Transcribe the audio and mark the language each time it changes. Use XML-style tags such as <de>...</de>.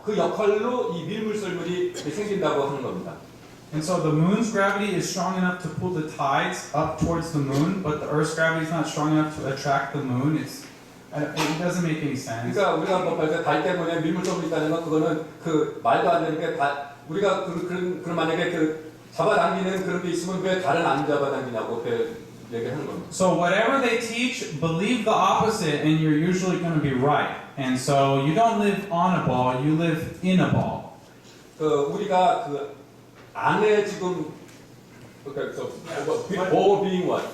<ko>그 역할로 이 밀물썰물이 생긴다고 하는 겁니다.</ko> <en>And so the moon's gravity is strong enough to pull the tides up towards the moon, but the Earth's gravity is not strong enough to attract the moon. It doesn't make any sense.</en> <ko>그러니까 우리가 뭐 달 때문에 밀물썰물이 있다는 건 그거는 그 말도 안 되는 게 우리가 그런 만약에 잡아당기는 그런 게 있으면 왜 달은 안 잡아당기냐고 얘기하는 겁니다.</ko> <en>So whatever they teach, believe the opposite, and you're usually going to be right. And so you don't live on a ball, you live in a ball.</en> <ko>그 우리가 그 안에 지금 그러니까</ko> <en>ball being what?</en>